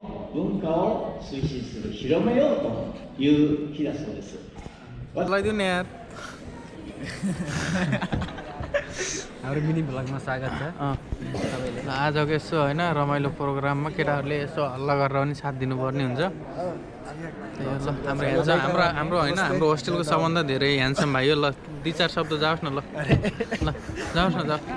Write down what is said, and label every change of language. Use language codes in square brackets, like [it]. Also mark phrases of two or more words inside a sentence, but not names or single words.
[ja] 文化を推進する広めようという日だそうです。 [ne] हाम्रो [en] mini vlogमा [ne] स्वागत छ सबैले आजको यसो हैन रमाइलो प्रोग्राममा केटाहरूले यसो हल्ला गरेर पनि साथ दिनुपर्ने हुन्छ हाम्रो हैन हाम्रो होस्टेलको सम्बन्ध धेरै ह्यान्डसम भाइ हो ल दुई चार शब्द जाओस् न ल जाओस् न जाओस्